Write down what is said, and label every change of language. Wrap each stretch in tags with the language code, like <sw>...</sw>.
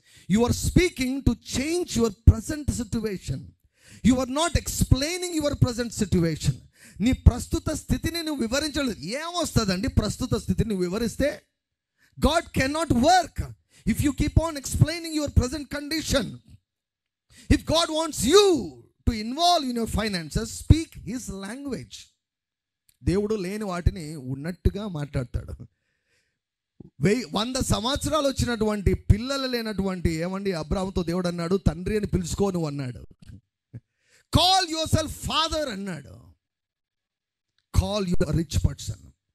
<en>You are speaking to change your present situation. You are not explaining your present situation.</en> <te>నీ ప్రస్తుత స్థితిని నువ్వు వివరించలేదు. ఏమొస్తుందండి ప్రస్తుత స్థితిని నువ్వు వివరిస్తే?</te> <en>God cannot work if you keep on explaining your present condition. If God wants you to involve in your finances, speak his language.</en> <te>దేవుడు లేని వాటిని ఉన్నట్టుగా మాట్లాడతాడు. 100 సంవత్సరాలు వచ్చినటువంటి పిల్లలు లేనటువంటి ఏమండి అబ్రాహాముతో దేవుడు అన్నాడు, తండ్రి అని పిలుచుకోను అన్నాడు.</te> <en>Call yourself father అన్నాడు. Call you rich person.</en>